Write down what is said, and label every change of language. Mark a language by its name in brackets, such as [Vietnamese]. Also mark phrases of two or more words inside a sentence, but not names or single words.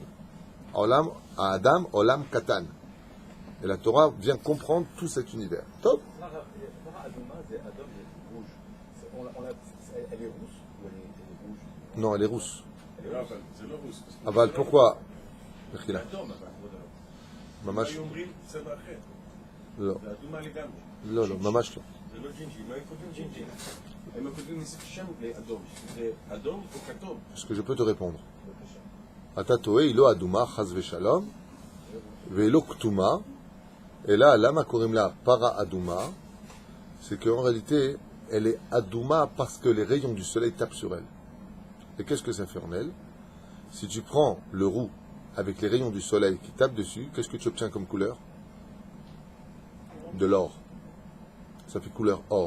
[Hebrew] עולם, אדם, עולם, קטן. [French] Et la Torah vient comprendre tout cet univers. Top. Elle est rousse ou elle est rouge? Non, elle est rousse. C'est le rousse. Ah bah, pourquoi? [Hebrew] ממש אומרים צבע אחר. לא. זה אדומה לגמרי. לא, ממש לא. זה לא ג'ינג'י, מה הם כותבים ג'ינג'י? הם כותבים שם לאדום. זה אדום או כתום? [French] Est-ce que je peux te répondre? [Hebrew] אתה טועה, היא לא אדומה, חס ושלום, והיא לא כתומה, אלא למה קוראים לה פרה אדומה? [French] C'est qu'en réalité, elle est adouma parce que les rayons du soleil tapent sur elle. Et qu'est-ce que ça fait en elle? Si tu prends le roux avec les rayons du soleil qui tapent dessus, qu'est-ce que tu obtiens comme couleur? De l'or. Ça fait couleur or.